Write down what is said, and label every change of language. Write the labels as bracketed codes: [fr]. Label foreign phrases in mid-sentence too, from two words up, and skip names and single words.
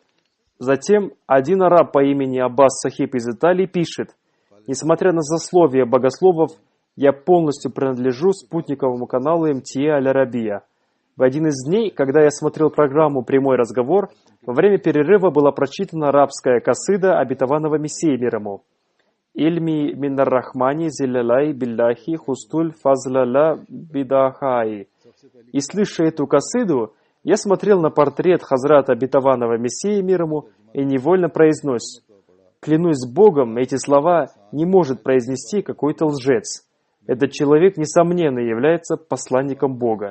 [ru] Затем один араб по имени Аббас Сахиб из Италии пишет: «Несмотря на злословие богословов, я полностью принадлежу спутниковому каналу МТА Аль-Арабия. В один из дней, когда я смотрел программу «Прямой разговор», во время перерыва была прочитана арабская касида обетованного Мессии мир ему. [ar] «علمي من الرحمن ذي الآلاء بالله حزت الفضل لا بدهاء». [ru] И слыша эту касиду, я смотрел на портрет Хазрата обетованного Мессии мир ему и невольно произнес: «Клянусь Богом, эти слова не может произнести какой-то лжец. Этот человек, несомненно, является посланником Бога».